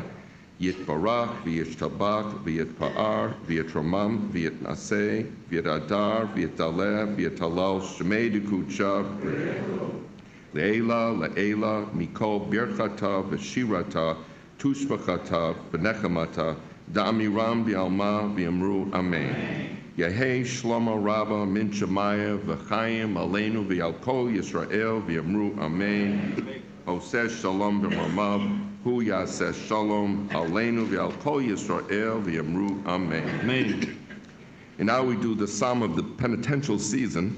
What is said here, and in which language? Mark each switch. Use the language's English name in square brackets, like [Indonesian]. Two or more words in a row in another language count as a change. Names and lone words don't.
[Aramaic] יתברך וישתבח ויתפאר ויתרומם ויתנשא ויתהדר ויתעלה ויתהלל שמה דקודשא לעלא, לעלא, מכל, ברכתא, ושירתא, תשבחתא, ונחמתא, דאמירן בעלמא, ואמרו, אמן. יהא שלמא רבא, מן שמיא, וחיים, עלינו, ועל כל, ישראל, ואמרו, אמן. עושה שלום במרומיו, הוא יעשה שלום, עלינו, ועל כל, ישראל, ואמרו, Amen. Amen. [English] And now we do the Psalm of the penitential season.